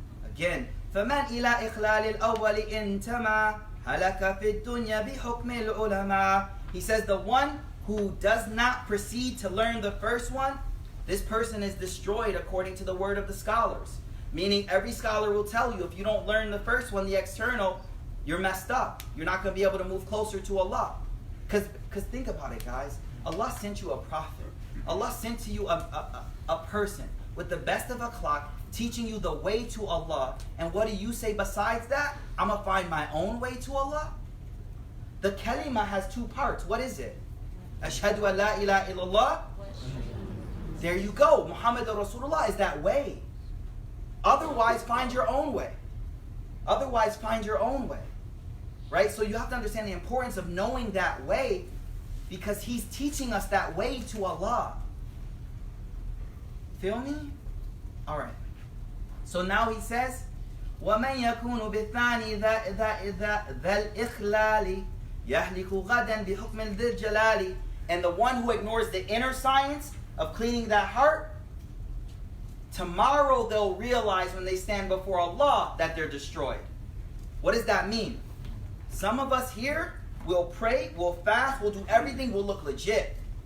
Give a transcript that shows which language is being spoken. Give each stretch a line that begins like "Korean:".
English: Again,
Arabic: فَمَنْ إِلَىٰ إِخْلَالِ الْأَوَّلِ إِنْتَمَا هَلَكَ فِي الدُّنْيَا بِحُكْمِ الْعُلَمَاءِ.
English: He says the one who does not proceed to learn the first one, this person is destroyed according to the word of the scholars. Meaning every scholar will tell you if you don't learn the first one, the external, you're messed up. You're not going to be able to move closer to Allah. Because think about it, guys. Allah sent you a prophet. Allah sent to you a person with the best of akhlaq, teaching you the way to Allah. And what do you say besides that? I'm going to find my own way to Allah? The kalima has two parts. What is it?
Arabic: Ashhadu an la ilaha illallah.
English: There you go. Muhammad Rasulullah is that way. Otherwise, find your own way. Otherwise, find your own way. Right? So you have to understand the importance of knowing that way, because he's teaching us that way to Allah. Feel me? Alright. So now he says,
Arabic: وَمَنْ يَكُونُ بِالثَّانِي ذَا الْإِخْلَالِ يَهْلِكُ غَدًا بِحُكْمِ ذِي الْجَلَالِ.
English: And the one who ignores the inner science of cleaning that heart, tomorrow they'll realize when they stand before Allah that they're destroyed. What does that mean? Some of us here will pray, we'll fast, we'll do everything, we'll look legit.